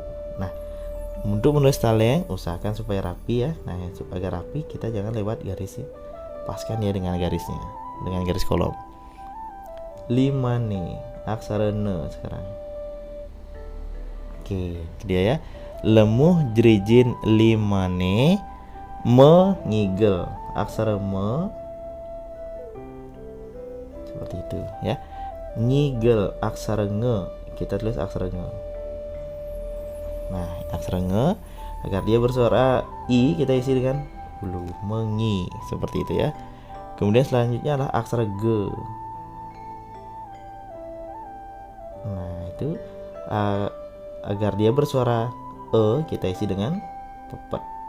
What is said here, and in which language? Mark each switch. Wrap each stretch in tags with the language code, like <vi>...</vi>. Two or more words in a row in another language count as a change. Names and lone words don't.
<id>Nah, untuk menulis taleng usahakan supaya rapi ya. Nah, supaya rapi kita jangan lewat garis ya. Paskan ya dengan garisnya, dengan garis kolom. Limane, aksara ne sekarang. Oke, dia ya.</id> <ban>Lemuh jerijin limane mengigel,</ban> <id>aksara me seperti itu ya. Ngigel, aksara nge, kita tulis aksara nge. Nah, aksara nge agar dia bersuara i, kita isi dengan ulu, mengi, seperti itu ya. Kemudian selanjutnya adalah aksara g. Nah, itu agar dia bersuara kita isi dengan pepet.</id>